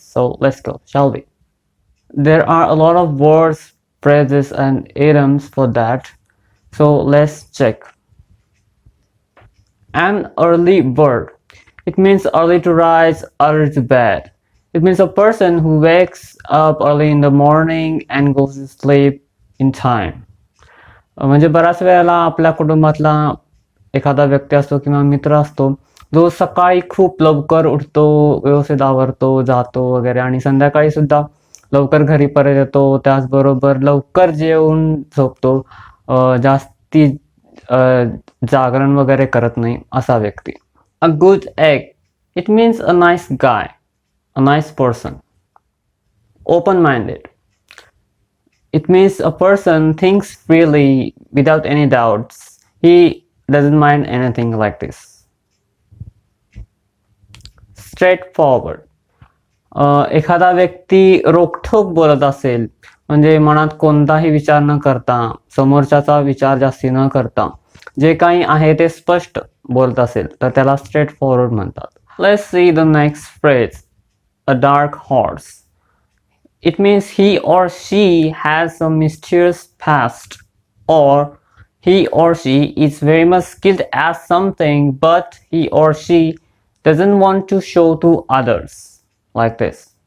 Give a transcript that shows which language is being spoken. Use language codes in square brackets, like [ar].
[en] So let's go, shall we? There are a lot of words, phrases and idioms for that. So let's check. An early bird. It means early to rise, early to bed. It means a person who wakes up early in the morning and goes to sleep in time. [mr] म्हणजे बऱ्याच वेळेला आपल्या कुटुंबातला एखादा व्यक्ती असतो किंवा मित्र असतो जो सकाळी खूप लवकर उठतो, व्यवस्थित आवरतो, जातो वगैरे आणि संध्याकाळी सुद्धा लवकर घरी परत येतो, त्याचबरोबर लवकर जेवून झोपतो, जास्ती जागरण वगैरे करत नाही असा व्यक्ती. [en] A good egg. It means a nice guy, a nice person. Open minded. It means a person thinks freely without any doubts. He doesn't mind anything like this. Straightforward. [mr] एखादा व्यक्ती रोखठोक बोलत असेल, म्हणजे मनात कोणताही विचार न करता, समोरच्याचा विचार जास्ती न करता जे काही आहे ते स्पष्ट बोलत असेल तर त्याला स्ट्रेट फॉरवर्ड म्हणतात. [en] Let's see the next phrase. A dark horse. It means he or she has some mysterious past, or he or she is very much skilled at something but he or she doesn't want to show to others, like this.